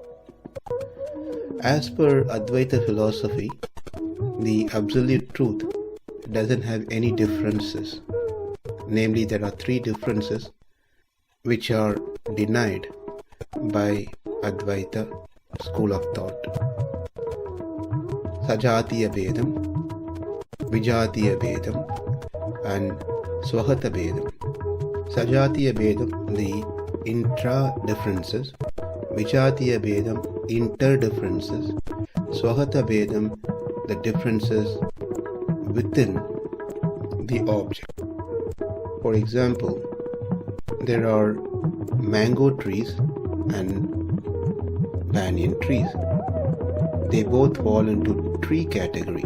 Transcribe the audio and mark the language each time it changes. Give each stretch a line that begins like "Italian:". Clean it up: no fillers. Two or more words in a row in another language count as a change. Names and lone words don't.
English: As per Advaita philosophy, the absolute truth doesn't have any differences. Namely, there are three differences which are denied by Advaita school of thought.
Sanskrit: सजातीय भेदम्, विजातीय भेदम्, and स्वगत भेदम्. सजातीय भेदम्,
English: the intra-differences.
Sanskrit: विजातीय भेदम्, inter-differences. स्वगत भेदम्,
English: the differences within the object. For example, there are mango trees and banyan trees. They both fall into tree category.